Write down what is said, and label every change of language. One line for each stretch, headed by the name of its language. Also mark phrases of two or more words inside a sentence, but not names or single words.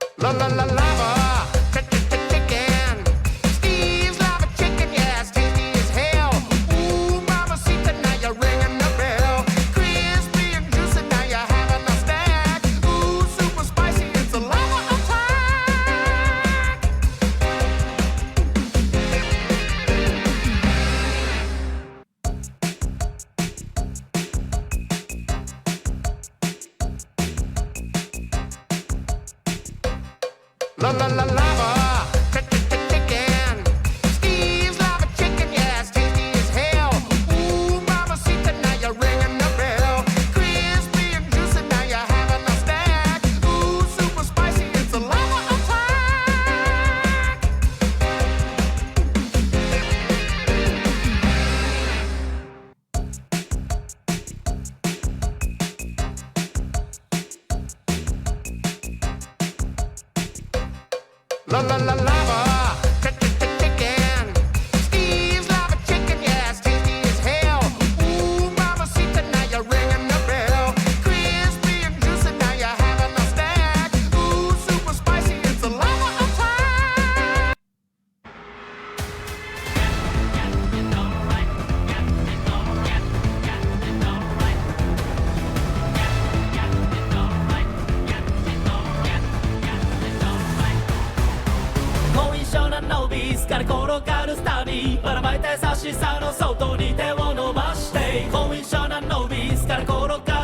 English: la la lava, chicken. Steve's lava chicken, yeah, it's tasty as hell. Ooh, mamacita, now you're ringing the bell. Crispy and juicy, now you're having a snack. Ooh, super spicy, it's a lava attack. La la la lava, chicken. Steve's lava chicken, yeah, it's tasty as hell. Ooh, mamacita, now you're ringing the bell. Crispy and juicy, now you're having a snack. Ooh, super spicy, it's a lava attack. La la la lava, chicken. Steve's lava chicken, yeah, it's tasty as hell. Ooh, mamacita, now you're ringing the bell. Crispy and juicy, now you're having a snack. Ooh, super spicy, it's a lava attack.
Japanese: 後遺症なノービスから転がるスタディばらまいて優しさの外に手を伸ばして後遺症なノービスから転が